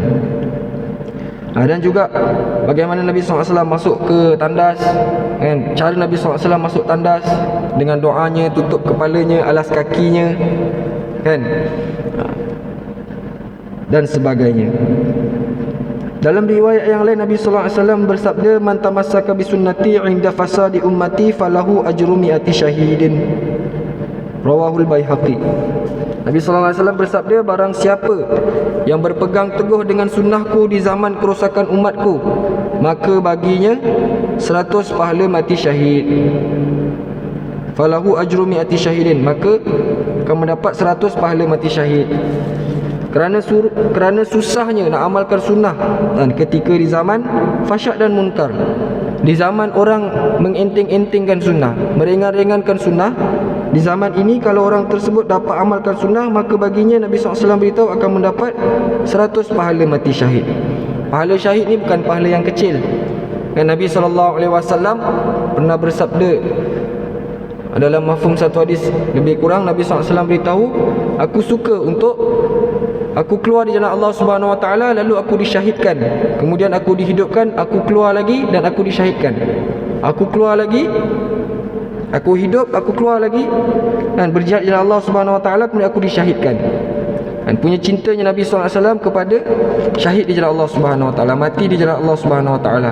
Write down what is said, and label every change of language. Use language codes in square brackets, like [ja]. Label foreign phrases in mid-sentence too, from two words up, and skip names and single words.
[ms] Dan juga bagaimana Nabi SAW masuk ke tandas, cara Nabi SAW masuk tandas dengan doanya, tutup kepalanya, alas kakinya, dan sebagainya. Dalam riwayat yang lain, Nabi SAW bersabda, [ar] من تمسك بسنتي عند فساد أمتي فله أجر مائة شهيد. رواه البيهقي. [ms] Nabi [ar] صلى الله عليه وسلم [ms] bersabda, barang siapa yang berpegang teguh dengan sunnahku di zaman kerosakan umatku, maka baginya 100 pahala mati syahid. [ar] فله أجر مائة شهيد, [ms] maka akan mendapat 100 pahala mati syahid. Kerana susahnya nak amalkan sunnah dan ketika di zaman fasyak dan munkar, di zaman orang mengenting-entingkan sunnah, meringan-ringankan sunnah, di zaman ini kalau orang tersebut dapat amalkan sunnah, maka baginya Nabi SAW beritahu akan mendapat 100 pahala mati syahid. Pahala syahid ni bukan pahala yang kecil. Dan Nabi SAW pernah bersabda dalam mafhum satu hadis lebih kurang, Nabi SAW beritahu, aku suka untuk aku keluar di jalan Allah [ar] سبحانه وتعالى, [ms] lalu aku disyahidkan, kemudian aku dihidupkan, aku keluar lagi dan aku disyahidkan. Aku keluar lagi, aku hidup, aku keluar lagi dan berjihad di jalan Allah [ar] سبحانه وتعالى, [ms] kemudian aku disyahidkan. Dan punya cintanya Nabi SAW kepada syahid di jalan Allah [ar] سبحانه وتعالى, [ms] mati di jalan Allah [ar] سبحانه وتعالى.